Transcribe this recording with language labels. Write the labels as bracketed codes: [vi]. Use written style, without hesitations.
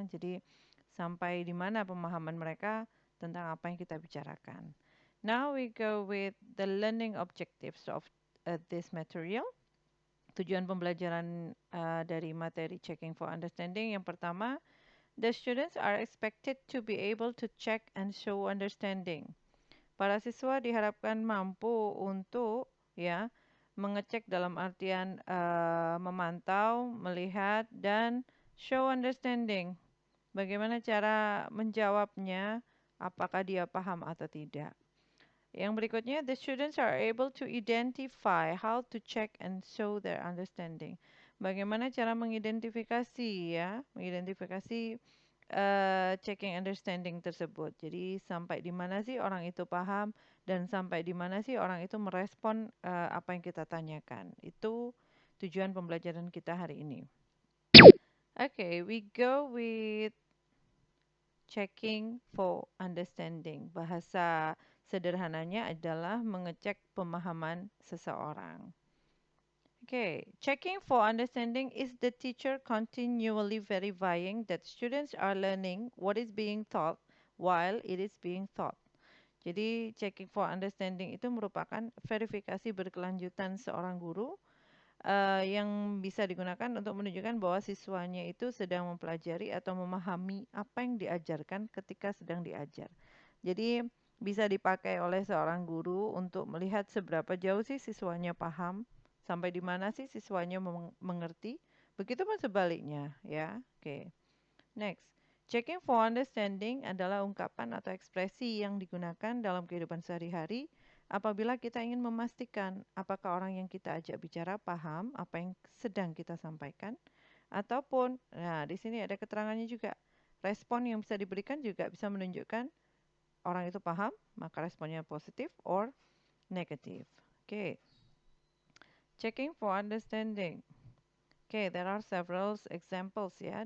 [id] Jadi, sampai di mana pemahaman mereka tentang apa yang kita bicarakan. [en] Now we go with the learning objectives of this material. [id] Tujuan pembelajaran dari materi [en] checking for understanding [id] yang pertama, [en] the students are expected to be able to check and show understanding. [id] Para siswa diharapkan mampu untuk ya mengecek dalam artian memantau, melihat dan [en] show understanding. [id] Bagaimana cara menjawabnya? Apakah dia paham atau tidak? Yang berikutnya, [en] the students are able to identify how to check and show their understanding. [id] Bagaimana cara mengidentifikasi ya, mengidentifikasi checking understanding tersebut. Jadi sampai di mana sih orang itu paham dan sampai di mana sih orang itu merespon apa yang kita tanyakan. Itu tujuan pembelajaran kita hari ini. [en] Okay, we go with checking for understanding. [id] Bahasa sederhananya adalah mengecek pemahaman seseorang. [en] Okay, checking for understanding is the teacher continually verifying that students are learning what is being taught while it is being taught. [id] Jadi, checking for understanding itu merupakan verifikasi berkelanjutan seorang guru yang bisa digunakan untuk menunjukkan bahwa siswanya itu sedang mempelajari atau memahami apa yang diajarkan ketika sedang diajar. Jadi, bisa dipakai oleh seorang guru untuk melihat seberapa jauh sih siswanya paham, sampai di mana sih siswanya mengerti. Begitupun sebaliknya, ya. Oke. Next. Checking for understanding adalah ungkapan atau ekspresi yang digunakan dalam kehidupan sehari-hari apabila kita ingin memastikan apakah orang yang kita ajak bicara paham apa yang sedang kita sampaikan ataupun, nah di sini ada keterangannya juga. Respon yang bisa diberikan juga bisa menunjukkan orang itu paham, maka responnya positif or negatif. Oke. [en] Checking for understanding. Oke, there are several examples ya.